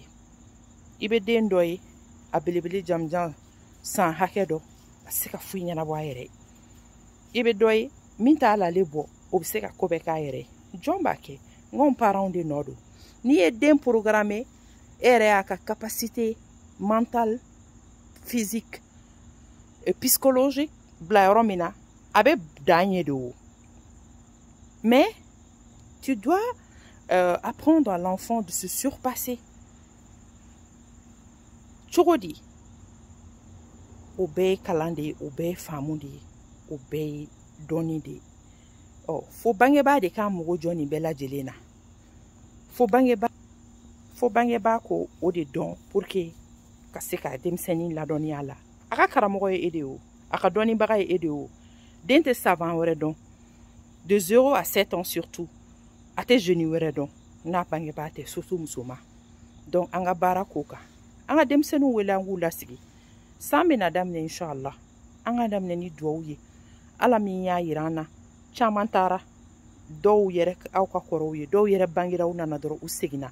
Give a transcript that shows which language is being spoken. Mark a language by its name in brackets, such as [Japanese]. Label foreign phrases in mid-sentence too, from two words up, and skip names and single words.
[Bambara] I bɛ den dɔ ye a belebele jamjan san hakɛ dɔ a se ka foyi ɲɛnabɔ a yɛrɛ. I bɛ dɔ ye min t'a lale bɔ o bɛ se ka ko bɛɛ k'a yɛrɛ. Jɔn b'a kɛ n parents de nɔ don. N'i ye den programmer e yɛrɛ y'a ka [French] capacité mentale physique et psychologique [Bambara] bila yɔrɔ min na a bɛ dan ye de o. [French] Mais tu dois apprendre à l'enfant de se surpasser. [Bambara] Cogo di o bɛɛ ye kalan de ye o bɛɛ ye faamu de ye o bɛɛ ye dɔnni de ye. Fo bangebaa de k'a mago jɔ nin bɛɛ lajɛlen na. Fo bangebaa ko o de dɔn [French] pour que [Bambara] ka se ka denmisɛnnin ladɔnniya la. A ka karamɔgɔ ye e de o a ka dɔnnibaga ye e de o. Den tɛ savant wɛrɛ dɔn [French] de 0 à 7 ans surtout [Bambara] a tɛ jeune wɛrɛ dɔn n'a bangebaa tɛ surtout musoman. Donc an ka baara k'o kan. An ka denmisɛnninw wele an k'u lasigi. San bɛna daminɛ inshallah an ka daminɛ ni duwawu ye. Ala min y'a yira an na caman taara dɔw yɛrɛ aw ka kɔrɔw ye dɔw yɛrɛ bangera u nana dɔrɔn u seginna.